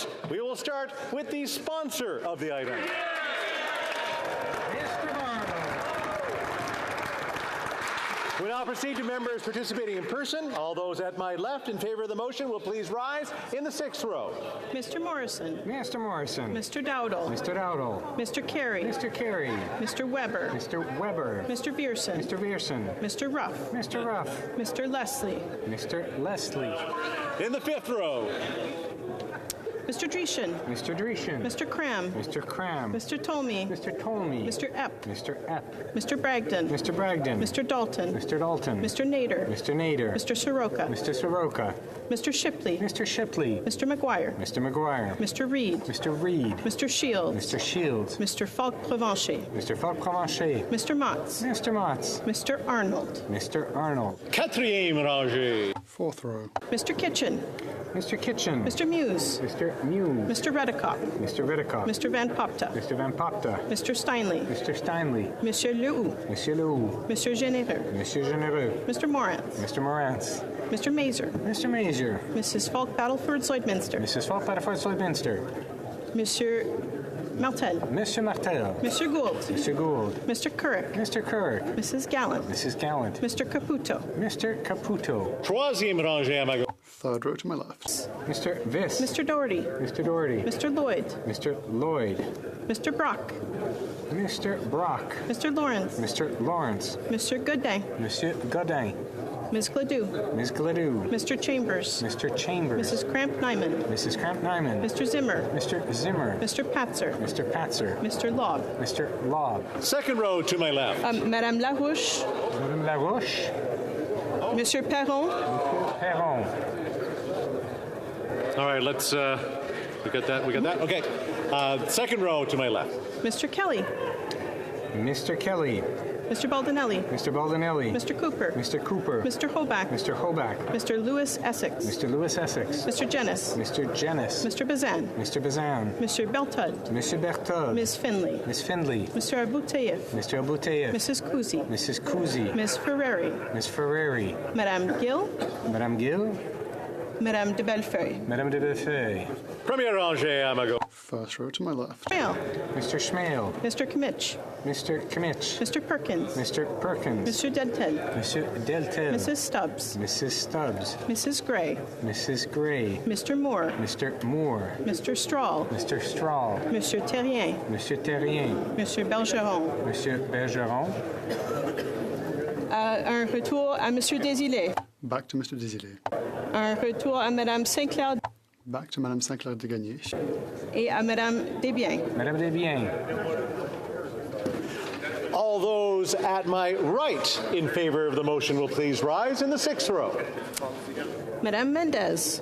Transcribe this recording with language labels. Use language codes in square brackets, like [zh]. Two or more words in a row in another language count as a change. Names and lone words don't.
[en] We will start with the sponsor of the item. We now proceed to members participating in person. All those at my left in favor of the motion will please rise in the sixth row. Mr. Morrison. Mr. Morrison. Mr. Dowdle. Mr. Dowdle. Mr. Carey. Mr. Carey. Mr. Weber. Mr. Weber. Mr. Vierson. Mr. Vierson. Mr. Ruff. Mr. Ruff. Mr. Leslie. Mr. Leslie. In the fifth row. Mr. Dreeshen. Mr. Dreeshen. Mr. Cram. Mr. Cram. Mr. Tolmie. Mr. Tolmie. Mr. Epp. Mr. Epp. Mr. Bragdon. Mr. Bragdon. Mr. Dalton. Mr. Dalton. Mr. Nader. Mr. Nader. Mr. Soroka. Mr. Soroka. Mr. Shipley. Mr. Shipley. Mr. McGuire. Mr. McGuire. Mr. Reed. Mr. Reed. Mr. Shields. Mr. Shields. Mr. Falk-Provencher. Mr. Falk-Provencher. Mr. Motz. Mr. Motz. Mr. Arnold. Mr. Arnold. [fr] Quatrième rangée. [en] Fourth row. Mr. Kitchen. Mr. Kitchen. Mr. Muse. Mr. Muse. Mr. Redikoff. Mr. Redikoff. Mr. Van Popta. Mr. Van Popta. Mr. Steinley. Mr. Steinley. [fr] Monsieur Lehoux. Monsieur Lehoux. Monsieur Généreux. Monsieur Généreux. [en] Mr. Morantz. Mr. Morantz. Mr. Mazer. Mr. Mazer. Mrs. Falk Battleford Zoidminster. Mrs. Falk Battleford Zoidminster. [fr] Monsieur Martel. Monsieur Martel. [en] Mr. Gould. Mr. Gould. Mr. Couric. Mr. Couric. Mrs. Gallant. Mrs. Gallant. Mr. Caputo. Mr. Caputo. [fr] Troisième rangée à ma gauche. [en] Third row to my left. Mr. Viss. Mr. Doherty. Mr. Doherty. Mr. Lloyd. Mr. Lloyd. Mr. Brock. Mr. Brock. Mr. Lawrence. Mr. Lawrence. Mr. Godin. [fr] Monsieur Godin. [en] Ms. Gladue. Ms. Gladue. Mr. Chambers. Mr. Chambers. Mrs. Cramp-Nyman. Mrs. Cramp-Nyman. Mr. Zimmer. Mr. Zimmer. Mr. Patzer. Mr. Patzer. Mr. Lobb. Mr. Lobb. Second row to my left. [fr] Madame Larouche. Madame Larouche. Monsieur Perron. Monsieur Perron. [en] All right, let's We got that? We got that? Okay. Second row to my left. Mr. Kelly. Mr. Kelly. Mr. Baldinelli. Mr. Baldinelli. Mr. Cooper. Mr. Cooper. Mr. Hoback. Mr. Hoback. Mr. Lewis Essex. Mr. Lewis Essex. Mr. Jennis. Mr. Jennis. Mr. Bazan. Mr. Bazan. Mr. Beltud. Mr. Berthold. Ms. Finley. Miss Findley. Mr. Abouteyev. Mr. Abouteyev. Mrs. Kuzi. Mrs. Kuzi. Ms. Ferreri. Miss Ferreri. [fr] Madame Gill. Madame Gill. Madame de Bellefeuille. Madame de Bellefeuille. Premier rangée à ma gauche. [en] First row to my left. Schmale. Mr. Schmale. Mr. Kimmich. Mr. Kimmich. Mr. Perkins. Mr. Perkins. Mr. Deltel. Mr. Deltel. Mrs. Stubbs. Mrs. Stubbs. Mrs. Gray. Mrs. Gray. Mr. Moore. Mr. Moore. Mr. Strahl. Mr. Strahl. [fr] Monsieur Terrien. Monsieur Terrien. Monsieur Bergeron. Monsieur Bergeron. Un retour à Monsieur Desilets. [en] Back to Mr. Desilets. [fr] Un retour à Madame Sinclair [en] Back to Madame Sinclair de Gagné. [fr] et à Madame Desbiens. Madame Desbiens. [en] All those at my right in favor of the motion will please rise in the sixth row. Madame Mendez.